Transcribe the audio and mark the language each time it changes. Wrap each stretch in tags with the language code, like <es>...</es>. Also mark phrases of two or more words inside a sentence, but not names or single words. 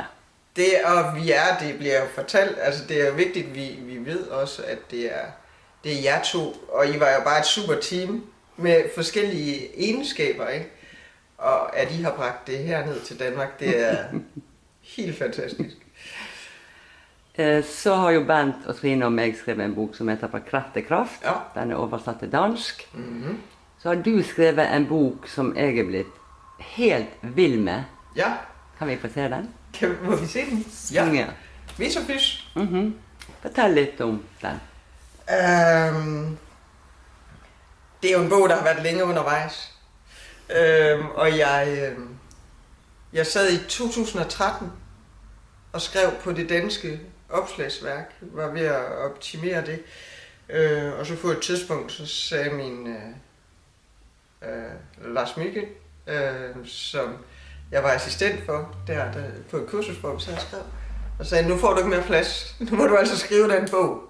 <da>Det bliver jo fortalt, altså det er jo vigtigt, vi ved også, at det er jer to, og I var jo bare et super team med forskellige egenskaber, ikke? Og at I har bragt det herned til Danmark, det er helt fantastisk.</da> <no>Så har jo Bent og Trine og meg skrevet en bok som heter Fra kraft til kraft. Ja. Den er oversatt til dansk. Så har du skrevet en bok som jeg er blitt helt vild med. Ja. Kan vi få se den? Må vi se den? Ja. Visofys. Fortell litt om den.</no> <da>Det er jo en bog, der har været længe undervejs. Og jeg sad i 2013 og skrev på det danske opslagsværk, var ved at optimere det. Og så på et tidspunkt, så sagde min Lars Myggen, som jeg var assistent for, der på et kursusform, så jeg skrev, og sagde, nu får du ikke mere plads, nu må du altså skrive den bog.</da>